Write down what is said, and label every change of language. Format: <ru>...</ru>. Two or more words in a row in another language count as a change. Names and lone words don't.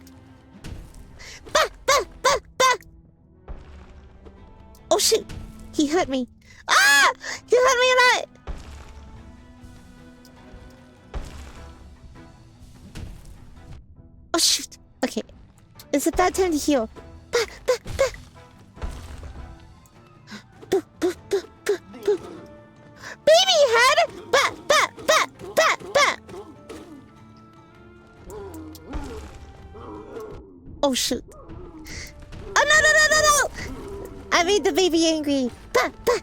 <en>Bah, bah, bah, bah. Oh shoot! He hurt me. Ah! He hurt me a lot! Oh shoot! Okay. It's a bad time to heal. Bah, bah, bah. Boo, boo, boo, boo, boo. Baby head! Bah, bah, bah, bah, bah. Oh shoot. Oh no, no, no, no, no! I made the baby angry. Bah, bah.</en>